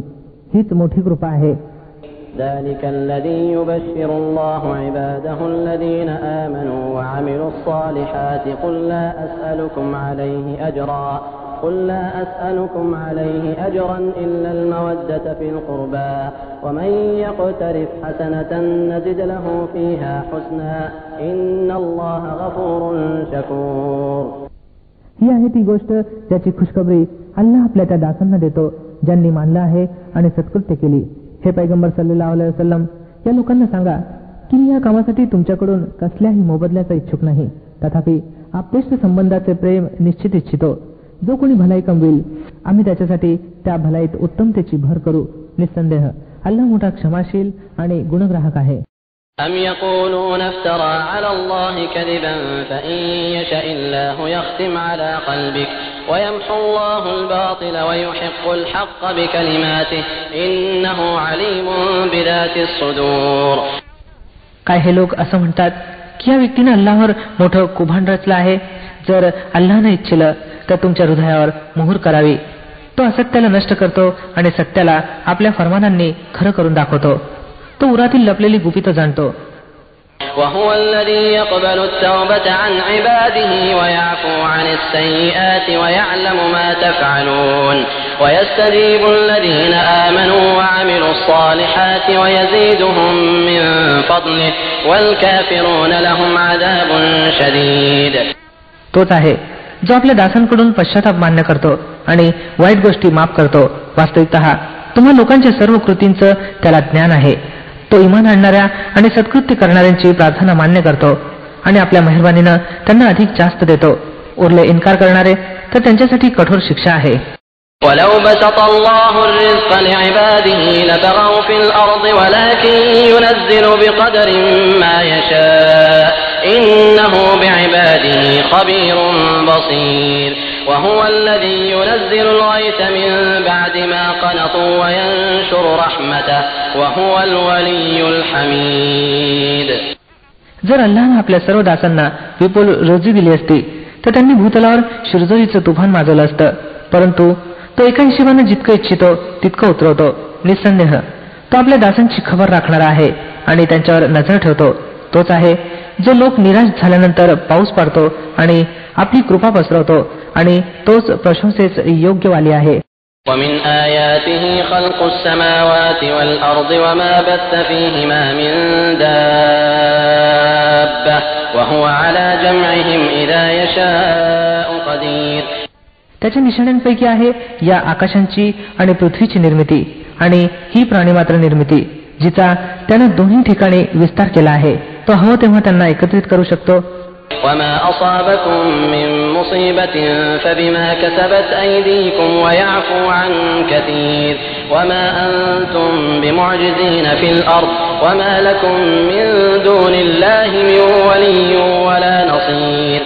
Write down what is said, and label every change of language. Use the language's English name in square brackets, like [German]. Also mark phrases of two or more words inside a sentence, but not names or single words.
[Marathi] हीच मोठी कृपा आहे. [Arabic] ذلك الذي يبشر الله عباده الذين آمنوا وعملوا الصالحات قل لا أسألكم عليه أجرا إلا المودة في القربى ومن يقترف حسنة نزد له فيها حسنا إن الله غفور شكور. [Marathi] ही आहे ती गोष्ट ज्याची खुशखबरी अल्लाह आपल्या त्या दासांना देतो ज्यांनी मानलं आहे आणि सत्कृत्य केली. हे पैगंबर [Arabic] صلى الله عليه وسلم, [Marathi] या लोकांना सांगा की मी या कामासाठी तुमच्याकडून कसल्याही मोबदल्याचा इच्छुक नाही. तथापि आप्तेष्ट संबंधाचे प्रेम निश्चित इच्छितो. जो कोणी भलाई कमविल आम्ही त्याच्यासाठी त्या भलाईत उत्तमतेची भर करू. निस्संदेह अल्लाह मोठा क्षमाशील आणि गुणग्राहक आहे. [Arabic] أم يقولون افترى على الله كذبا فإن يشاء الله يختم على قلبك ويمحو الله الباطل ويحق الحق بكلماته إنه عليم بذات الصدور. [Marathi] काय हे लोक असं म्हणतात की या व्यक्तीने अल्लाहवर मोठं कुभांड रचलं आहे. जर अल्लाहने इच्छिलं तर तुमच्या हृदयावर मोहर करावी. तो असत्याला नष्ट करतो आणि सत्याला आपल्या फरमानांनी खरं करून दाखवतो. तो उरातील लपलेली गुपितं जाणतो. [Arabic] وهو الذي يقبل التوبة عن عباده ويعفو عن السيئات ويعلم ما تفعلون ويستجيب الذين آمنوا وعملوا الصالحات ويزيدهم من فضله والكافرون لهم عذاب شديد. [Marathi] तोच आहे जो आपल्या दासांकडून पश्चाताप मान्य करतो आणि वाईट गोष्टी माफ करतो. वास्तविकतः तुम्हा लोकांच्या सर्व कृतींचं त्याला ज्ञान आहे. तो इमान आणणाऱ्या आणि सत्कृत्य करणाऱ्यांची प्रार्थना मान्य करतो आणि आपल्या मेहरबानीनं त्यांना अधिक जास्त देतो. उरले इन्कार करणारे तर त्यांच्यासाठी कठोर शिक्षा आहे. [Arabic] ولو بسط الله الرزق لعباده لبغوا في الأرض ولكن ينزل بقدر ما يشاء إنه بعباده خبير بصير وهو الذي ينزل الغيث من بعد ما قنطوا وينشر رحمته وهو الولي الحميد. [Marathi] जर अल्लाहने आपल्या सर्व दासांना विपुल रोजी दिली असती तर त्यांनी भूतलावर शिरजोरीचं तुफान माजवलं असतं. परंतु तो एका हिशोबाने जितकं इच्छितो तितकं उतरवतो. निस्संदेह तो आपल्या दासांची खबर राखणारा आहे आणि त्यांच्यावर नजर ठेवतो. तोच आहे जो लोक निराश झाल्यानंतर पाऊस पाडतो आणि आपली कृपा पसरवतो आणि तोच प्रशंसेस योग्यवाली आहे. [Arabic] ومن آياته خلق السماوات والأرض وما بث فيهما من دابة وهو على جمعهم إذا يشاء قدير. [Marathi] त्याच्या निशाण्यांपैकी आहे या आकाशांची आणि पृथ्वीची निर्मिती आणि ही प्राणीमात्र निर्मिती जिचा त्यानं दोन्ही ठिकाणी विस्तार केला आहे. तो हवं तेव्हा त्यांना एकत्रित करू शकतो. [Arabic] وما أصابكم من مصيبة فبما كسبت أيديكم ويعفو عن كثير وما أنتم بمعجزين في الأرض وما لكم من دون الله من ولي ولا نصير.